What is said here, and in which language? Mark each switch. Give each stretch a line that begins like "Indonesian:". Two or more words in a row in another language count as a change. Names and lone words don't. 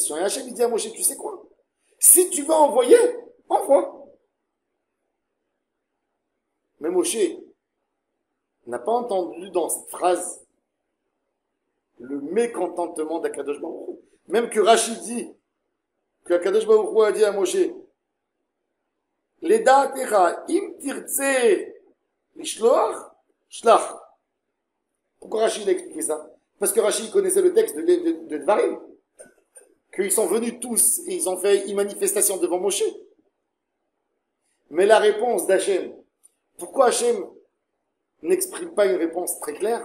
French: Et Hachem, il dit à Moshe, tu sais quoi? Si tu vas envoyer, envoie. Mais Moshe n'a pas entendu dans cette phrase le mécontentement d'
Hebrew: הקדוש ברוך הוא.
French: Même que Rachid dit, que
Hebrew: הקדוש ברוך הוא
French: a dit à Moshe,
Hebrew: לדעתך אם תרצה לשלוח שלח.
French: Pourquoi Rachid a expliqué ça? Parce que Rachid connaissait le texte de Dvarim. Qu'ils sont venus tous et ils ont fait une manifestation devant Moshe. Mais la réponse d'Hachem, pourquoi Hachem n'exprime pas une réponse très claire?